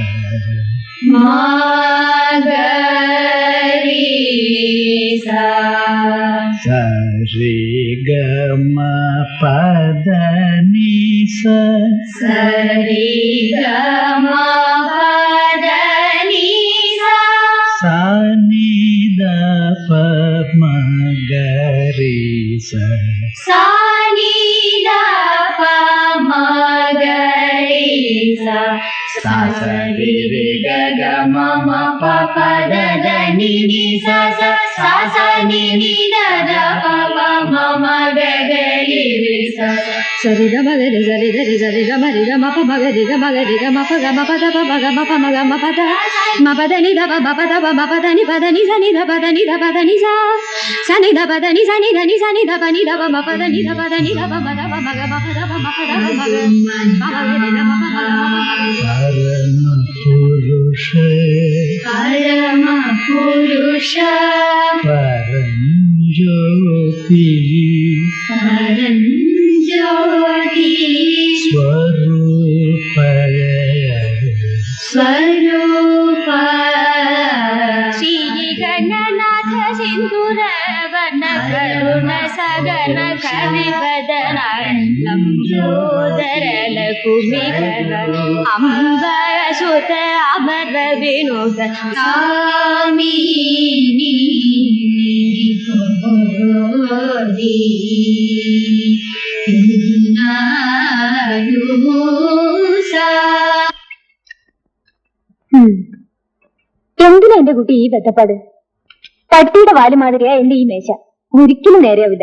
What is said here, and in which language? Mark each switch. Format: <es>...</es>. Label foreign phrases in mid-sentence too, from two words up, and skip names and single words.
<sa>സരി ഗ മ പദ നി സ സാ നി ധ പ മ ഗ രി സ sa sa ri ri ga ga ma ma pa pa da da ni ni sa sa sa sa ni ni da da pa pa ma ma ga ga ri ri sa sa ri ga ma ga ri sa ri ga ri sa ri ga ma pa ma ga ri ga ma ga ri ga ma pa da pa ga ma pa ma ga ma pa da ni da pa ma pa da pa ma pa da ni sa ni da pa da ni sa sa ni da pa da ni sa ni da ni sa ni da pa ma pa da ni da pa ni da pa ma da pa ma ga ma pa da pa ma pa da pa ma ga pa ma ga ni da pa ma ga ma pa परम पुरुष परंज्योति स्वरूप श्री गणनाथ सिंदूर वन करुण सगन कविवदन लंबोदर लकुमिकर अंबर सुत अमर विनोद</sa> <ml>कामिनी എന്തിനാ എന്റെ കുട്ടി ഈ ബന്ധപ്പാട്? പട്ടിയുടെ വാല് മാതിരിയാ എന്റെ ഈ മേശ. ഒരിക്കലും നേരെയാവില്ല.</ml>